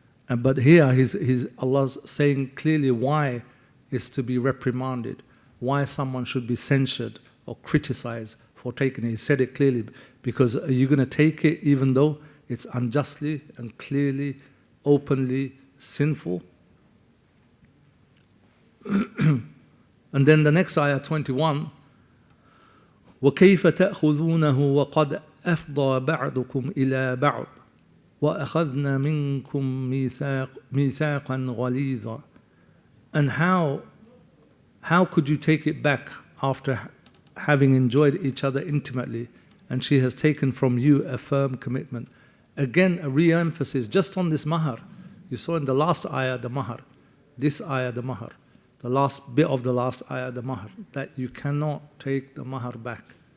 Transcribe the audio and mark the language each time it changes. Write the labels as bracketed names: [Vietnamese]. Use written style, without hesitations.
[English] But here, Allah's saying clearly why is to be reprimanded, why someone should be censured or criticized for taking it. He said it clearly, because are you going to take it even though it's unjustly and clearly, openly sinful? And then the next ayah, 21, [Arabic] وَكَيْفَ تَأْخُذُونَهُ وَقَدْ أَفْضَى بَعْضُكُمْ إِلَى بَعْضٍ وَأَخَذْنَا مِنْكُمْ مِيثَاقًا غَلِيظًا. [English] And how could you take it back after having enjoyed each other intimately and she has taken from you a firm commitment? Again, a re-emphasis just on this mahar. You saw in the last ayah the mahar, this ayah the mahar, the last bit of the last ayah the mahar, that you cannot take the mahar back.